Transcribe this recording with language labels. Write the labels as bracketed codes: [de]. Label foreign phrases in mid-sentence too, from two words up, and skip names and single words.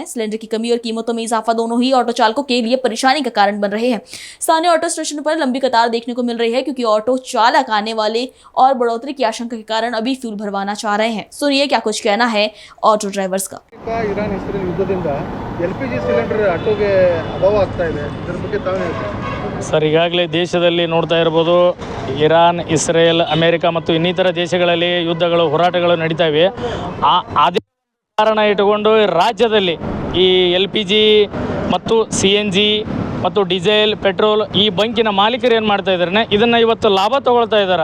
[hi] सिलेंडर की कमी और कीमतों में इजाफा दोनों ही ऑटो चालकों के लिए परेशानी का कारण बन रहे हैं। स्थानीय ऑटो स्टेशन पर लंबी कतार देखने को मिल रही है क्योंकि ऑटो चालक आने वाले और बढ़ोतरी की आशंका के कारण अभी फ्यूल भरवाना चाह रहे हैं। सुनिए क्या कुछ कहना है ऑटो ड्राइवर्स का। [kn] ईरान इस्राएल युद्धದಿಂದ ಎಲ್ಪಿಜಿ ಸಿಲಿಂಡರ್ ಆಟೋಗೆ ಅಭಾವ ಆಗ್ತಾ ಇದೆ, ಇದರ ಬಗ್ಗೆ ತಾವು ಹೇಳ್ತೀರಾ? ಸರ್, ಈಗಾಗಲೇ ದೇಶದಲ್ಲಿ ನೋಡ್ತಾ ಇರ್ಬೋದು, ಇರಾನ್, ಇಸ್ರೇಲ್, ಅಮೇರಿಕಾ ಮತ್ತು ಇನ್ನಿತರ ದೇಶಗಳಲ್ಲಿ ಯುದ್ಧಗಳು, ಹೋರಾಟಗಳು ನಡೀತಾ ಇವೆ. ಅದೇ ಕಾರಣ ಇಟ್ಟುಕೊಂಡು ರಾಜ್ಯದಲ್ಲಿ ಈ LPG ಮತ್ತು CNG ಮತ್ತು ಡೀಸೆಲ್, ಪೆಟ್ರೋಲ್ ಈ ಬಂಕಿನ ಮಾಲೀಕರು ಏನು ಮಾಡ್ತಾ ಇದ್ದಾರೆ, ಇದನ್ನು ಇವತ್ತು ಲಾಭ ತೊಗೊಳ್ತಾ ಇದ್ದಾರೆ.